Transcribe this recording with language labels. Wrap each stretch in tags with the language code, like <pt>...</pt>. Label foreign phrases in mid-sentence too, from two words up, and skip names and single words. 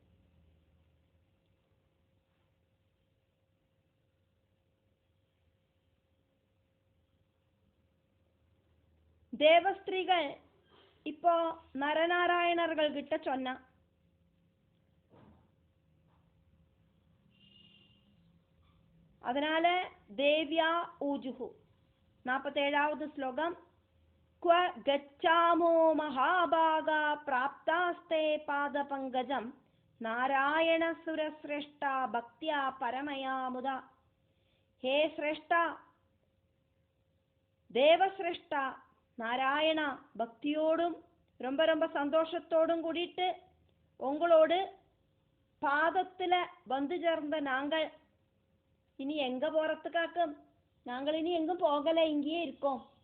<ta>தேவஸ்திரீகள் இப்போ நரநாராயணர்கள் கிட்ட சொன்னா.</ta> <sa>அதனால देव्य ऊचुः.</sa> <ta>47வது ஸ்லோகம்.</ta> <sa>क्व गच्छामो महाभागा प्राप्तास्ते पादपङ्कजं नारायणसुरश्रेष्ठा भक्त्या परमया मुदा. हे श्रेष्ठा,</sa> <ta>தேவசிரேஷ்டா நாராயணா, பக்தியோடும் ரொம்ப ரொம்ப சந்தோஷத்தோடும் கூடிட்டு உங்களோடு பாதத்துல வந்து சேர்ந்த நாங்கள் இனி எங்க போறதுக்காக்கும்? நாங்கள் இனி எங்கும் போகல, இங்கேயே இருக்கோம்.</ta>